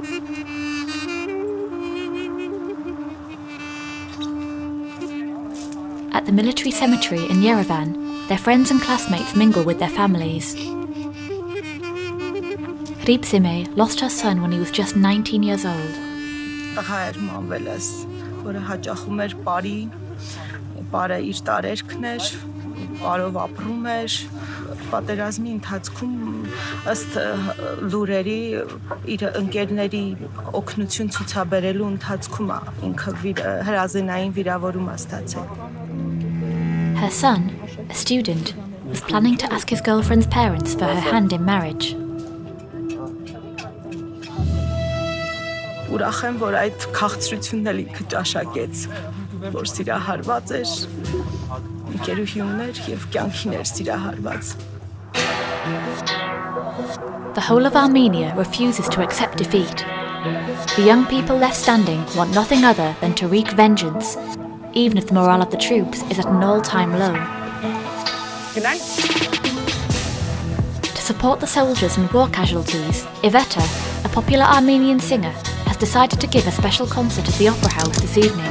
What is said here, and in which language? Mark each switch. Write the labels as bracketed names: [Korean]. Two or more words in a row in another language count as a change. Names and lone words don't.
[English] At the military cemetery in Yerevan, their friends and classmates mingle with their families. Ripsime lost her son when he was just 19 years old. [Armenian] Բարով ապրում էր, պատերազմի ընթացքում ըստ լուրերի իր ընկերների օգնություն ցուցաբերելու ընթացքում ինքը հրազենային վիրավորում ստացել. [English] Her son, a student, was planning to ask his girlfriend's parents for her hand in marriage. [Armenian] Ուրախ եմ, որ այդ քաղցրությունն էլ ինքը ճաշակեց, որ սիրահարված էր, ընկերուհի եւ կյանքին էր սիրահարված. [English] The whole of Armenia refuses to accept defeat. The young people left standing want nothing other than to wreak vengeance, even if the morale of the troops is at an all-time low. To support the soldiers and war casualties, Iveta, a popular Armenian singer, has decided to give a special concert at the Opera House this evening.